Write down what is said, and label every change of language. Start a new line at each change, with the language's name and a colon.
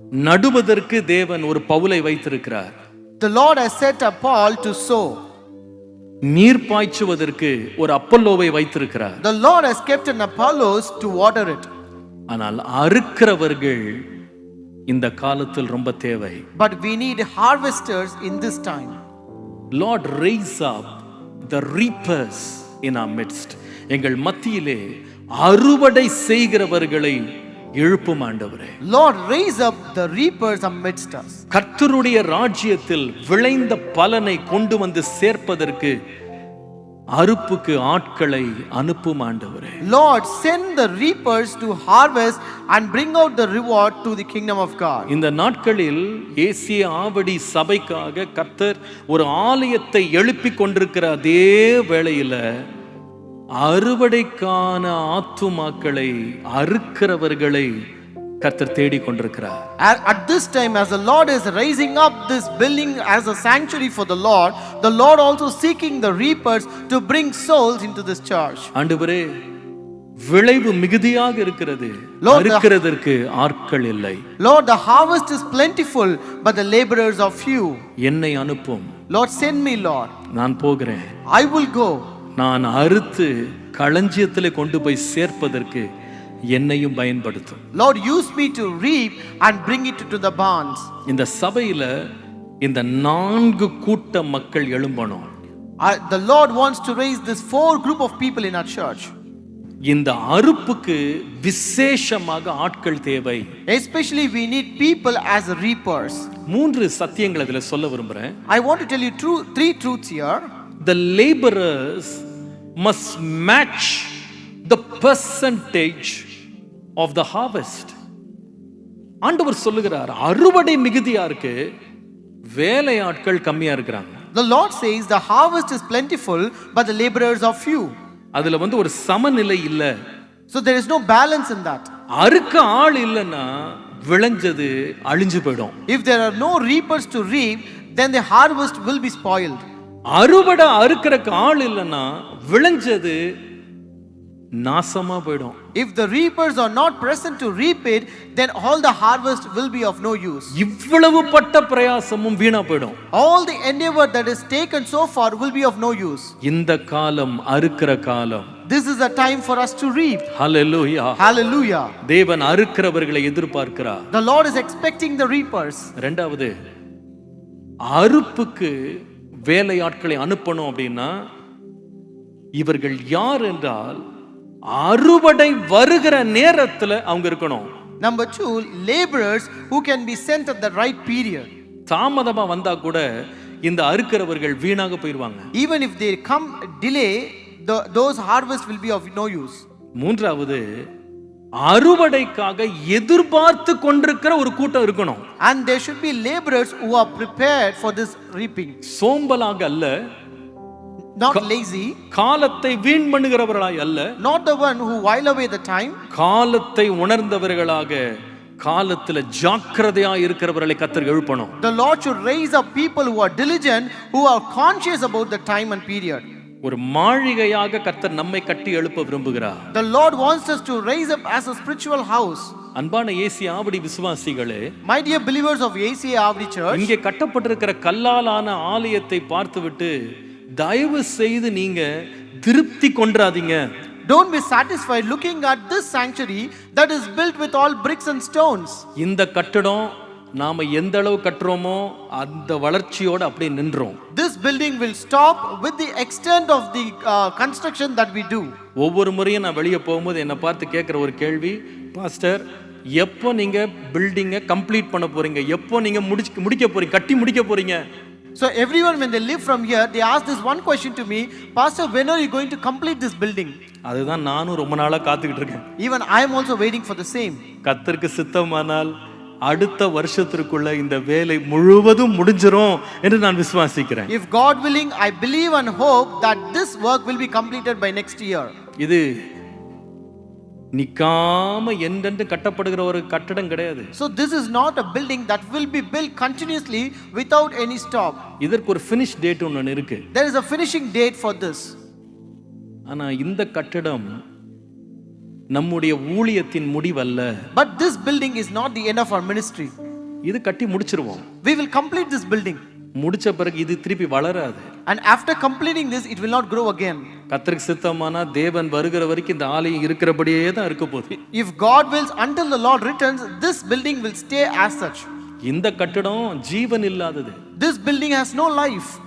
Tamil: நடுவதற்கு தேவன் ஒரு பவுலை வைத்திருக்கிறார்.
English: The Lord has set up Paul to sow.
Tamil: நீர் பாய்ச்சுவதற்கு ஒரு அப்பல்லோவை வைத்திருக்கிறார்.
English: The Lord has kept an Apollos to water it.
Tamil: ஆனால் அறுக்கிறவர்கள் இந்த காலத்தில் ரொம்ப தேவை.
English: But we need harvesters in this time. Lord, raise up the reapers in our midst.
Tamil: எங்கள் மத்தியிலே அறுவடை செய்கிறவர்களை எழுப்பும் ஆண்டவரே.
English: Lord, raise up the reapers amidst us.
Tamil: கர்த்தருடைய ராஜ்யத்தில் விளைந்த பலனை கொண்டு வந்து சேர்ப்பதற்கு அறுப்புக்கு ஆட்களை அனுப்பும் ஆண்டவரே.
English: Lord, send the reapers to harvest and bring out the reward to the kingdom of God.
Tamil: இந்த நாட்களில் ஏசிய ஆவடி சபைக்காக கர்த்தர் ஒரு ஆலயத்தை எழுப்பிக் கொண்டிருக்கிற அதே வேளையில அறுவடைக்கான ஆத்துமாக்களை அறுக்கிறவர்களை கர்த்தர் தேடிக் கொண்டிருக்கிறார்.
English: At this time, as the Lord is raising up this building as a sanctuary for the Lord also seeking the reapers to bring souls into this church.
Tamil: ஆண்டவரே, விளைவு மிகுதியாக இருக்கிறது, அறுக்கிறதற்கு ஆட்கள் இல்லை.
English: Lord, the harvest is plentiful, but the laborers are few.
Tamil: என்னை அனுப்பும்.
English: Lord, send me, Lord.
Tamil: நான் போகிறேன்.
English: I will go.
Tamil: நான் அறுத்து களஞ்சியத்திலே கொண்டு போய் சேர்ப்பதற்கு என்னையும் பயன்படுத்தும்.
English: Lord, use me to reap and bring it to the barns.
Tamil: இந்த சபையில இந்த 4 கூட்ட மக்கள் எழும்பணும்.
English: The Lord wants to raise this 4 group of people in our church.
Tamil: இந்த அறுப்புக்கு விசேஷமாக ஆட்கள் தேவை.
English: Especially we need people as reapers.
Tamil: 3 சத்தியங்களை இதுல சொல்ல விரும்புறேன்.
English: I want to tell you 3 truths here. The laborers must match the percentage of the harvest.
Tamil: ஆண்டவர் சொல்லுகிறார், அறுவடை மிகுதியா இருக்கு, வேலை ஆட்கள் கம்மியா இருக்கிறாங்க.
English: The Lord says the harvest is plentiful, but the laborers are few.
Tamil: அதுல ஒரு சமநிலை இல்ல.
English: So there is no balance in that.
Tamil: அறுக்க ஆள் இல்லைன்னா விளைஞ்சது அழிஞ்சு போயிடும்.
English: If there are no reapers to reap, then the harvest will be spoiled.
Tamil: அறுவடை அறுக்கிறக்கு ஆள் இல்லைன்னா விளைஞ்சது நாசமா போயிடும்.
English: If the reapers are not present to reap it, then all the harvest will be of no use.
Tamil: இவ்வளவு பட்ட பிரயாசமும் வீணா போயிடும்.
English: All the endeavor that is taken so far will be of no use.
Tamil: இந்த காலம் அறுக்கிற காலம்.
English: This is a time for us to reap. Hallelujah. Hallelujah.
Tamil: தேவன் அறுக்கிறவர்களை எதிர்பார்க்கிறார்.
English: The Lord is expecting the reapers.
Tamil: இரண்டாவது, அறுப்புக்கு வேலையாட்களை அனுப்பணும் அப்படின்னா இவர்கள் யார் என்றால் அறுவடை வருகிற நேரத்துல அவங்க இருக்கணும்.
English: Number 2, laborers who can be sent at the right period.
Tamil: தாமதமா வந்தா கூட இந்த அறுக்கிறவர்கள் வீணாக போயிடுவாங்க.
English: Even if they come delay, those harvest will be of no use.
Tamil: மூன்றாவது, அறுவடைக்காக எதிர்பார்த்து கொண்டிருக்கிற ஒரு கூட்டம் இருக்கணும்.
English: And there should be laborers who are prepared for this reaping.
Tamil: சோம்பலாக அல்ல,
English: not lazy,
Tamil: காலத்தை வீண் பண்ணுகிறவர்களாய் அல்ல,
English: not the one who while away the time,
Tamil: காலத்தை உணர்ந்தவர்களாக காலத்துல ஜாக்கிரதையா இருக்கிறவர்களை கர்த்தர் எழுப்பணும்.
English: The Lord should raise up people who are diligent, who are conscious about the time and period.
Tamil: ஒரு மாளிகையாக கர்த்தர் நம்மை கட்டி எழுப்ப விரும்புகிறார்.
English: The Lord wants us to raise up as a spiritual house.
Tamil: அன்பான ஏசி ஆவடி விசுவாசிகளே,
English: My dear believers of ACA Avdi Church,
Tamil: இங்கே கட்டப்பட்டிருக்கிற கல்லாலான ஆலயத்தை பார்த்துவிட்டு தயவு செய்து நீங்க திருப்தி கொண்டாதீங்க.
English: don't be satisfied looking at this sanctuary that is built with all bricks and stones.
Tamil: இந்த கட்டடம் நாம எந்த அளவு கட்டுறோமோ அந்த வளர்ச்சியோட அப்படியே நின்றோம்.
English: This building will stop with the extent of the construction that we do.
Tamil: ஒவ்வொரு முறையும் நான் வெளியே போகும்போது என்னை பார்த்து கேட்குற ஒரு கேள்வி, பாஸ்டர் எப்போ நீங்க பில்டிங்கை கம்ப்ளீட் பண்ண போறீங்க, எப்போ நீங்க முடிக்க போறீங்க, கட்டி முடிக்க போறீங்க?
English: So everyone when they live from here, they ask this one question to me, Pastor, when are you going to complete this building?
Tamil: அதுதான் நானும் ரொம்ப நாளா காத்துக்கிட்டு இருக்கேன்.
English: Even I am also waiting for the same.
Tamil: கர்த்தருக்கு சித்தமானால் அடுத்த வருஷத்திற்குள்ள இந்த வேலை முழுவதும் முடிஞ்சிரும் என்று நான் விசுவாசிக்கிறேன்.
English: If God willing, I believe and hope that this work will be completed by next year.
Tamil: இது நிக்காம என்றென்று கட்டப்படுகிற ஒரு கட்டடம் கிடையாது.
English: So this is not a building that will be built continuously without any stop.
Tamil: இதற்கு ஒரு
English: finish date
Tamil: ஒன்னு இருக்கு.
English: There is a finishing date for this.
Tamil: ஆனா இந்த கட்டடம் நம்முடைய ஊழியத்தின் முடிவல்ல.
English: But this building is not the end of our ministry.
Tamil: இது கட்டி முடிச்சிருவோம்.
English: We will complete this building.
Tamil: முடிச்ச பிறகு இது திருப்பி வளராது.
English: And after completing this, it will not grow again.
Tamil: கர்த்தருக்கு சித்தமானா தேவன் வருகிற வரைக்கும் இந்த ஆலயம் இருக்கிறபடியே தான் இருக்க போகுது.
English: If God wills, until the Lord returns, this building will stay as such.
Tamil: இந்த கட்டடம் ஜீவன் இல்லாதது.
English: This building has no life.